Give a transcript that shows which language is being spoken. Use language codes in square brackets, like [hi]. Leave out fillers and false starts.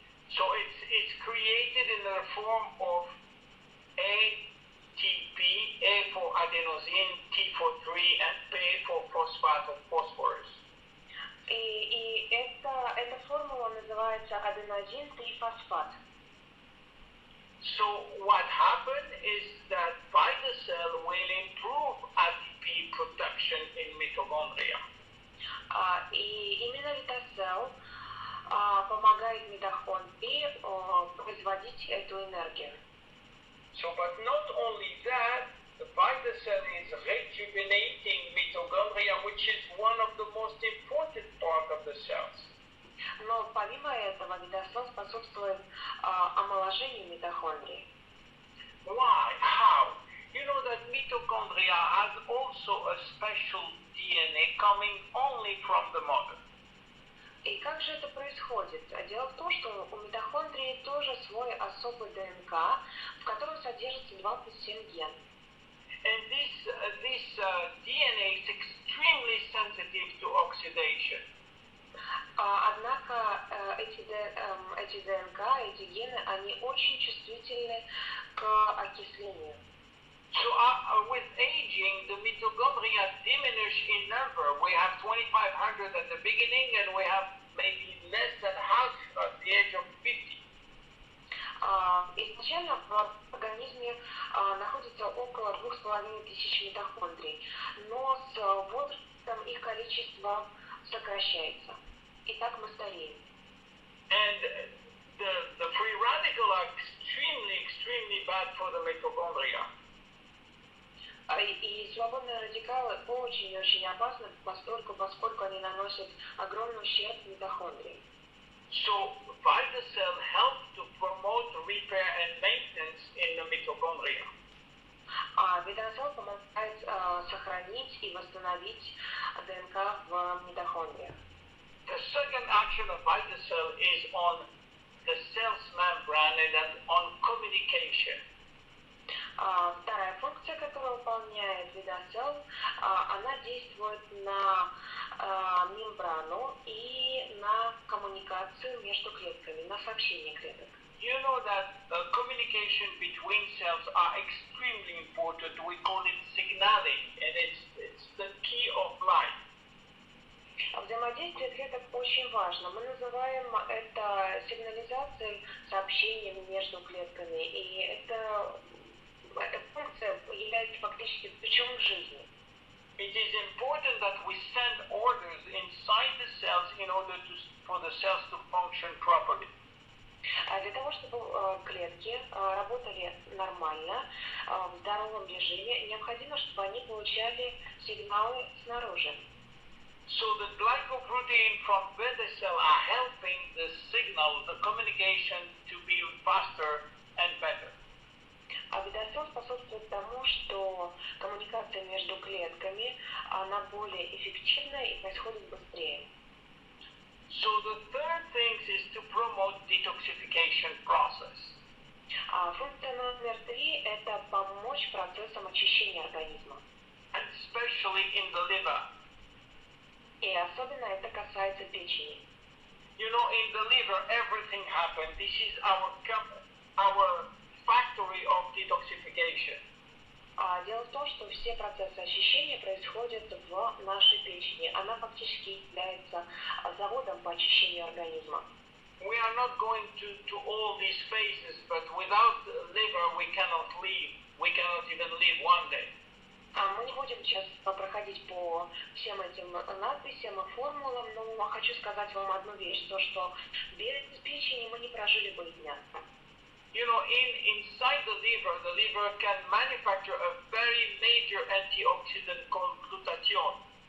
[en] So it's created in the form of ATP, A for adenosine, T for 3, and P for phosphate of phosphorus. [ru] И эта формула называется аденозин-трифосфат. [en] So what happened is that by the cell will improve ATP production in mitochondria. [ru] И именно Витасел помогает митохондрии производить эту энергию. [en] So, but not only that, the beta cell is rejuvenating mitochondria, which is one of the most important part of the cells. [ru] Но помимо этого Витасел способствует омоложению митохондрий. [en] Why? How? You know that mitochondria has also a special DNA coming only from the mother. [ru] И как же это происходит? Дело в том, что у митохондрии тоже свой особый ДНК, в котором содержится 27 ген. [en] And this DNA is extremely sensitive to oxidation. [ru] Однако эти ДНК, эти гены, они очень чувствительны к окислению. [en] So with aging, the mitochondria diminish in number. We have 2,500 at the beginning, and we have maybe less than half at the age of 50. [ru] Изначально в организме находится около 2500 митохондрий, но с возрастом их количество сокращается. И так мы стареем. [en] And the free radical are extremely bad for the mitochondria. [ru] И свободные радикалы очень-очень опасны, поскольку они наносят огромный ущерб митохондрии. [en] So, beta cell help to promote repair and maintenance in the mitochondria. [ru] Витасел помогает сохранить и восстановить ДНК в митохондриях. [en] The second action of beta cell is on the cell's membrane and on communication. [ru] Вторая функция, которую выполняет Витасел, она действует на мембрану и на коммуникацию между клетками, на сообщение клеток. [en] You know that communication between cells are extremely important. We call it signaling, and it's the key of life. [ru] Взаимодействие клеток очень важно. Мы называем это сигнализацией, сообщением между клетками, и эта функция является фактически ключом жизни. [en] It is important that we send orders inside the cells in order for the cells to function properly. [ru] Для того, чтобы клетки работали нормально, в здоровом режиме, необходимо, чтобы они получали сигналы снаружи. [en] So the glycoprotein from beta cell are helping the signal, the communication to be faster and better. [ru] А Витасел способствует тому, что коммуникация между клетками, она более эффективная и происходит быстрее. [en] So the third thing is to promote detoxification process. [ru] Функция номер 3 – это помочь процессам очищения организма. [en] And especially in the liver. [ru] И особенно это касается печени. [en] You know, in the liver everything happens. This is our factory of detoxification. [ru] Дело в том, что все процессы очищения происходят в нашей печени. Она фактически является заводом по очищению организма. [en] We are not going to all these phases, but without the liver we cannot live. We cannot even live one day. [ru] Мы не будем сейчас проходить по всем этим надписям и формулам, но хочу сказать вам одну вещь, то что без печени мы не прожили бы и дня. [en] You know, inside the liver can manufacture a very major antioxidant called glutathione.